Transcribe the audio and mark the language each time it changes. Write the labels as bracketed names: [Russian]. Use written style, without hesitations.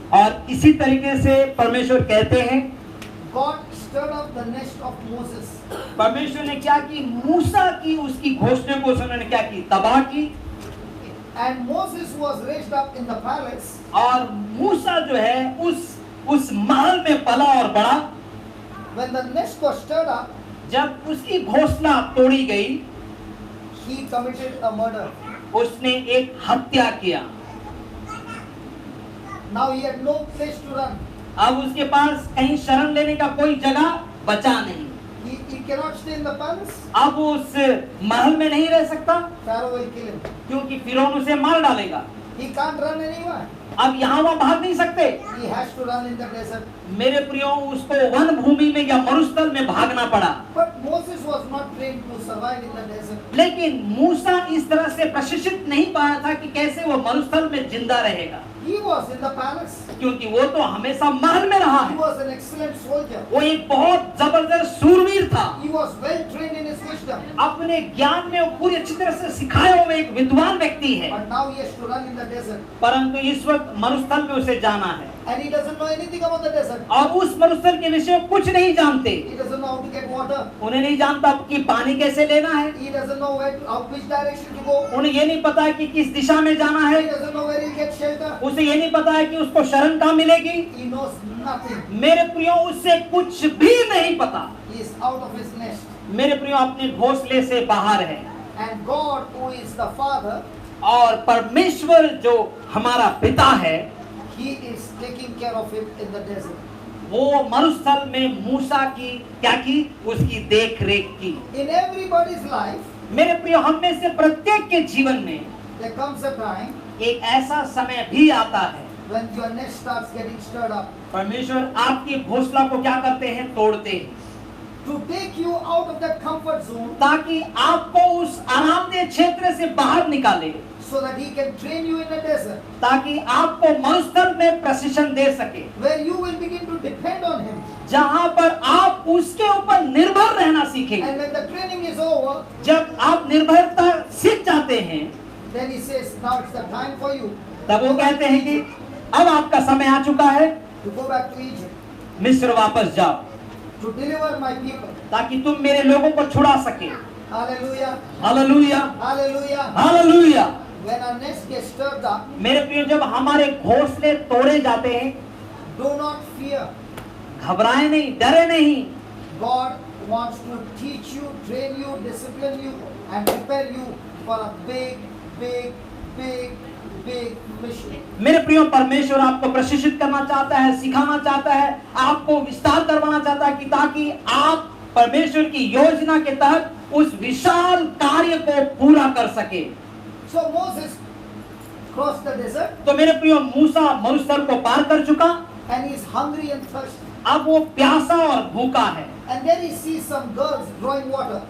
[Hindi] और इसी तरीके से परमेश्वर कहते हैं, [English] God stirred up the nest of Moses. [Hindi] परमेश्वर ने क्या की, मूसा की उसकी घोंसले को उन्होंने क्या की, तबाह की। [English] And Moses was raised up in the palace. [Hindi] और मूसा जो है उस महल में पला और बड़ा। [English] When the nest was stirred up, [Hindi] जब उसकी घोंसला तोड़ी गई, [English] he committed a murder. [Hindi] उसने एक हत्या किया। [English] Now he had no place to run. [Hindi] अब उसके पास कहीं शरण लेने का कोई जगह बचा नहीं। [English] He cannot stay in the palace. [Hindi] अब वो उस महल में नहीं रह सकता, [English] Pharaoh will kill him. [Hindi] क्योंकि फिरौन उसे मार डालेगा। [English] He can't run anywhere. [Hindi] अब यहाँ वहाँ भाग नहीं सकते। [English] He has to run in the desert. [Hindi] मेरे प्रियो, उसको वन भूमि में या मरुस्थल में भागना पड़ा। [English] But Moses was not trained to survive in the desert. [Hindi] लेकिन मूसा इस तरह से प्रशिक्षित नहीं पाया था कि कैसे वो मरुस्थल में जिंदा रहेगा, [English] He was in the palace. [Hindi] क्योंकि वो तो हमेशा महल में रहा [English] He [Hindi] है। [English] was an excellent soldier. [Hindi] वो एक बहुत जबरदस्त सूरवीर था। [English] He was well trained in his wisdom. [Hindi] अपने ज्ञान में वो पूरी अच्छी तरह से सिखाया हुआ एक विद्वान व्यक्ति है, [English] But now he has to run in the desert. [Hindi] परंतु इस वक्त मरुस्थल में उसे जाना है [English] And he doesn't know anything about the desert. [Hindi] और उस मरुस्थल के विषय में कुछ नहीं जानते। [English] He doesn't know how to get water. [Hindi] उन्हें नहीं जानता कि पानी कैसे लेना है, [English] He doesn't know which direction to go. [Hindi] उन्हें ये नहीं पता है कि किस दिशा में जाना है, [English] He doesn't know where he'll get shelter. [Hindi] उसे ये नहीं पता है कि उसको शरण कहाँ मिलेगी। [English] He knows nothing. [Hindi] मेरे प्रियो, उससे कुछ भी नहीं पता। [English] He is out of his nest. [Hindi] मेरे प्रियो, अपने घोंसले से बाहर है। [English] And God, who is the Father, [Hindi] और परमेश्वर जो हमारा पिता है, [English] He is taking care of him in the desert. [Hindi] वो मरुस्थल में मूसा की क्या की, उसकी देख रेख की। [English] In everybody's life, [Hindi] मेरे प्रियो, हम में से प्रत्येक के जीवन में [English] there comes a time [Hindi] एक ऐसा समय भी आता है [English] when your nest starts getting stirred up [Hindi] परमेश्वर आपकी घोंसला को क्या करते हैं, तोड़ते हैं, [English] to take you out of that comfort zone [Hindi] ताकि आपको उस आरामदेह क्षेत्र से बाहर निकाले, [English] so that he can train you in a desert [Hindi] ताकि आपको मरुस्थल में प्रशिक्षण दे सके, [English] where you will begin to depend on him. [Hindi] जहां पर आप उसके ऊपर निर्भर रहना सीखेंगे। [English] And when the training is over, [Hindi] जब आप निर्भरता सीख जाते हैं, [English] then he says, now it's the time for you [Hindi] तब वो कहते हैं कि अब आपका समय आ चुका है, [English] to go back to Egypt, [Hindi] मिस्र वापस जाओ, [English] to deliver my people. [Hindi] ताकि तुम मेरे लोगों को छुड़ा सके। [English] Hallelujah. [Hindi] Hallelujah, [English] Hallelujah. [Hindi] Hallelujah. [English] When our nest gets stirred up, [Hindi] मेरे प्रियो, जब हमारे घोंसले तोड़े जाते हैं, [English] do not fear. [Hindi] घबराए नहीं, डरे नहीं। [English] God wants to teach you, train you, discipline you, and prepare you for a big, big, big, big mission. [Hindi] मेरे प्रियो, परमेश्वर आपको प्रशिक्षित करना चाहता है, सिखाना चाहता है, आपको विस्तार करवाना चाहता है कि ताकि आप परमेश्वर की योजना के तहत उस विशाल कार्य को पूरा कर सके। [English] So Moses crossed the desert [Hindi] तो मेरे प्रियो, मूसा मरुस्थल को पार कर चुका, [English] and he is hungry and thirsty. [Hindi] अब वो प्यासा और भूखा है। [English] And then he sees some girls drawing water.